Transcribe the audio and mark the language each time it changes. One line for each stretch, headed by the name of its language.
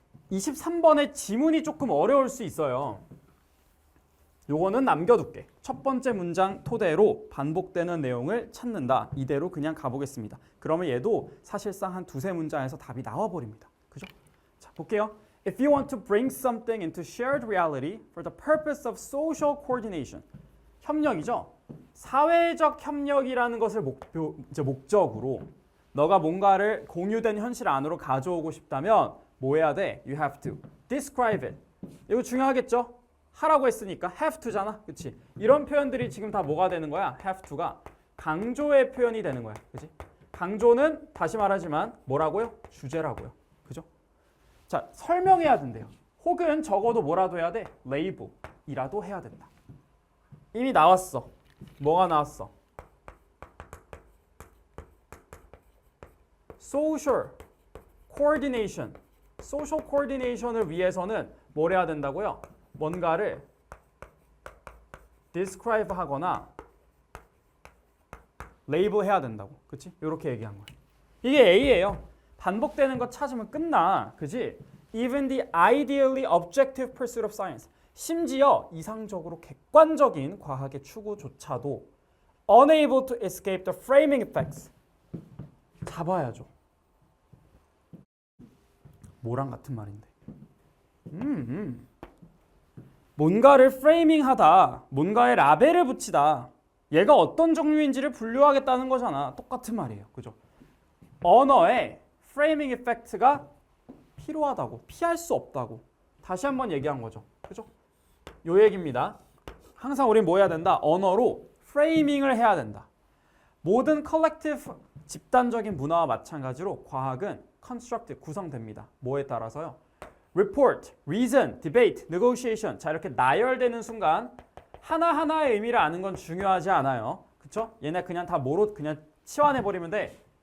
Korean: 23번의 지문이 조금 어려울 수 있어요. 요거는 남겨둘게. 첫 번째 문장 토대로 반복되는 내용을 찾는다. 이대로 그냥 가보겠습니다. 그러면 얘도 사실상 한 두세 문장에서 답이 나와버립니다. 그죠? 자, 볼게요.
English: If you want to bring something into shared reality for the purpose of social coordination.
Korean: 협력이죠. 사회적 협력이라는 것을 목적으로 너가 뭔가를 공유된 현실 안으로 가져오고 싶다면 뭐 해야 돼?
English: You have to describe it.
Korean: 이거 중요하겠죠? 하라고 했으니까 have to잖아. 그치? 이런 표현들이 지금 다 뭐가 되는 거야? have to가 강조의 표현이 되는 거야. 그치? 강조는 다시 말하지만 뭐라고요? 주제라고요. 그죠? 자, 설명해야 된대요. 혹은 적어도 뭐라도 해야 돼? label이라도 해야 된다. 이미 나왔어. 뭐가 나왔어?
English: social coordination.
Korean: social coordination을 위해서는 뭘 해야 된다고요? 뭔가를 describe 하거나 label 해야 된다고. 그치? 이렇게 얘기한 거야. 이게 A예요. 반복되는 거 찾으면 끝나. 그치?
English: Even the ideally objective pursuit of science.
Korean: 심지어 이상적으로 객관적인 과학의 추구조차도
English: unable to escape the framing effects.
Korean: 잡아야죠. 뭐랑 같은 말인데. 뭔가를 프레이밍하다, 뭔가에 라벨을 붙이다. 얘가 어떤 종류인지를 분류하겠다는 거잖아. 똑같은 말이에요. 그죠? 언어에 프레이밍 이펙트가 필요하다고, 피할 수 없다고 다시 한번 얘기한 거죠. 그죠? 요 얘기입니다. 항상 우린 뭐 해야 된다? 언어로 프레이밍을 해야 된다. 모든 컬렉티브 집단적인 문화와 마찬가지로 과학은 constructive 구성됩니다. 뭐에 따라서요?
English: report, reason, debate, negotiation.
Korean: 자, 이렇게 나열되는 순간 하나하나의 의미를 아는 건 중요하지 않아요. 그쵸? 얘네 그냥 다 뭐로 그냥 치환해버리면 돼.